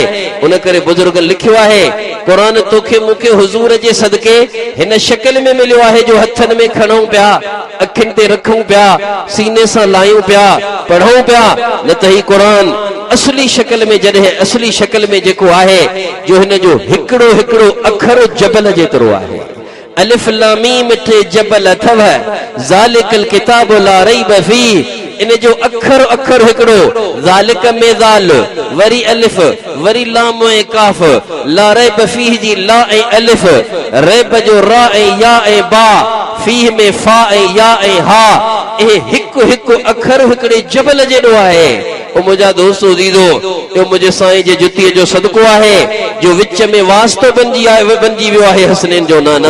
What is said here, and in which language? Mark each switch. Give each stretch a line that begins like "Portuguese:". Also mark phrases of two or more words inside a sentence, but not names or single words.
Sindhi: उन करे बुजुर्ग लिखियो आहे क़ुरान तोखे मूंखे हुज़ूर जे सदके हिन शक्ल में मिलियो आहे जो हथनि में खणूं पिया, अखियुनि ते रखूं पिया, सीने सां लायूं पिया, पढ़ूं पिया, न त ही क़ुरान असली शक्ल में जॾहिं असली शक्ल में जेको आहे जो हिन जो हिकिड़ो हिकिड़ो अखर जबल जेतिरो आहे।
Arabic: الم
Sindhi: टे जबल अथव,
Arabic: ذلك الكتاب لا ريب فيه,
Sindhi: इन जो अखर अखर हिकिड़ो, ज़ालिक में ज़ाल वरी अलिफ वरी लाम ऐं काफ,
Arabic: لا ريب فيه
Sindhi: जी ला ऐं अलिफ, रैब जो रा ऐं या ऐं बा, फीह में फा ऐं या ऐं हा, ए हिकु हिकु अखर हिकिड़े जबल जेॾो आहे। ओ मुंहिंजा दोस्तो दीदो, इहो मुंहिंजे साईं जे जुतीअ जो सदको आहे जो विच में वास्तो बणिजी वियो आहे हसनैन जो नाना।